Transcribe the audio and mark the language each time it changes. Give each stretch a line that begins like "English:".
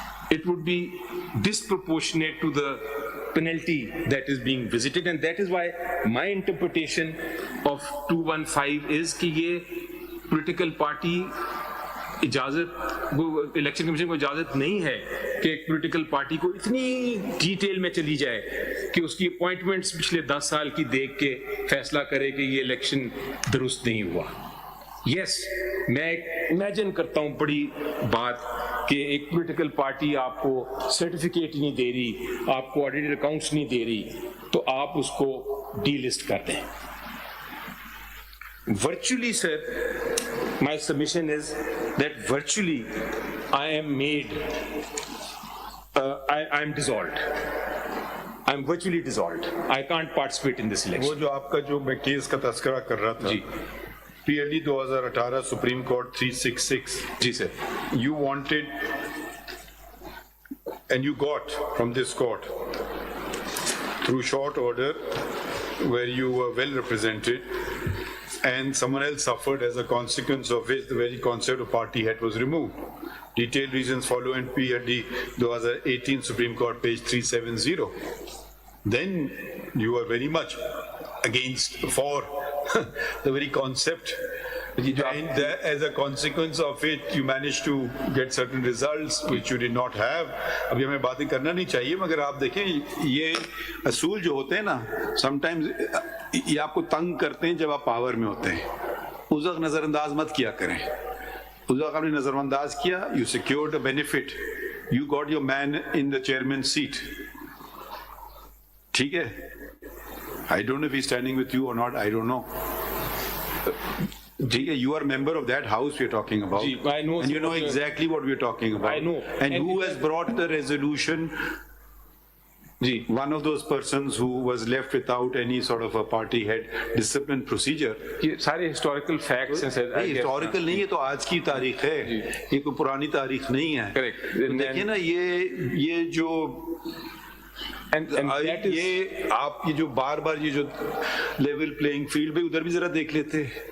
English: It would be disproportionate to the penalty that is being visited, and that is why my interpretation of 215 is
Urdu: کہ یہ political party اجازت, election commission کو اجازت نہیں ہے کہ ایک پولیٹیکل پارٹی کو اتنی ڈیٹیل میں چلی جائے کہ اس کی اپوائنٹمنٹس پچھلے 10 سال کی دیکھ کے فیصلہ کرے کہ یہ الیکشن درست نہیں ہوا. یس, میں امیجن کرتا ہوں بڑی بات کہ ایک پولیٹیکل پارٹی آپ کو سرٹیفکیٹ نہیں دے رہی, آپ کو آڈیٹڈ اکاؤنٹس نہیں دے رہی, تو آپ اس کو ڈی لسٹ کر دیں.
English: Virtually, sir, my submission is that virtually I am made, I am dissolved. I am virtually dissolved. I can't participate in this election.
Urdu: وہ جو آپ کا جو میں کیس کا تذکرہ کر رہا تھا, PLD 2018 supreme court 366. جی sir.
English: You wanted and you got from this court through short order where you were well represented, and someone else suffered as a consequence of which the very concept of party head was removed. Detailed reasons follow in PLD 2018 Supreme Court page 370. Then you were very much against, for the very concept, and as a consequence of it you managed to get certain results which you did not have.
Urdu: ابھی ہمیں باتیں کرنا نہیں چاہیے, مگر آپ دیکھیں یہ اصول جو ہوتے ہیں نا, sometimes یہ آپ کو تنگ کرتے ہیں جب آپ پاور میں ہوتے ہیں. اس وقت نظر انداز مت کیا کریں. اس وقت آپ نے نظر انداز کیا,
English: you secured a benefit, you got your man in the chairman's seat.
Urdu: ٹھیک ہے,
English: I don't know if he's standing with you or not, I don't know.
Urdu: ٹھیک ہے,
English: you are a member of that house we are talking about. I know, and you know exactly what we are talking about. I know. And who has brought the resolution? One of those persons who was left without any sort of a party head discipline procedure.
Urdu: یہ سارے historical facts ہیں سر. Historical نہیں ہے تو آج کی تاریخ ہے, یہ کوئی پرانی تاریخ نہیں ہے. کریکٹ. دیکھیں نا یہ جو یہ آپ یہ جو بار بار یہ جو لیول پلینگ فیلڈ پہ ادھر بھی ذرا دیکھ لیتے.